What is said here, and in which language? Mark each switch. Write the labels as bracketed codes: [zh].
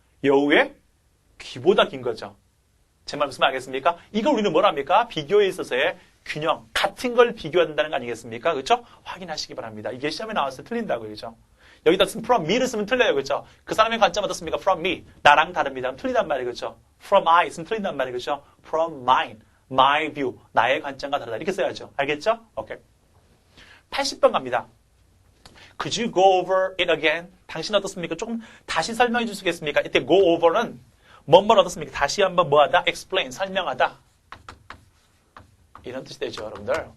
[ko] 여우의 귀보다 긴 거죠. 제 말 무슨 말 알겠습니까? 이걸 우리는 뭐라 합니까? 비교에 있어서의 균형, 같은 걸 비교한다는 거 아니겠습니까? 그렇죠? 확인하시기 바랍니다. 이게 시험에 나왔을 때 틀린다고요. 그렇죠? 여기다 쓰면 from me를 쓰면 틀려요. 그렇죠? 그 사람의 관점 어떻습니까? from me, 나랑 다릅니다. 틀리단 말이에요. 그렇죠? from I 쓰면 틀린단 말이에요. 그렇죠? [en] from mine, my view, [ko] 나의 관점과 다르다. 이렇게 써야죠. 알겠죠? 오케이. 80번 갑니다. [en] Could you go over it again? [ko] 당신 어떻습니까? 조금 다시 설명해 주시겠습니까? 이때 go over는 뭔 어떻습니까? 다시 한번 뭐하다? explain, 설명하다. 이런 뜻이 되죠, 여러분들.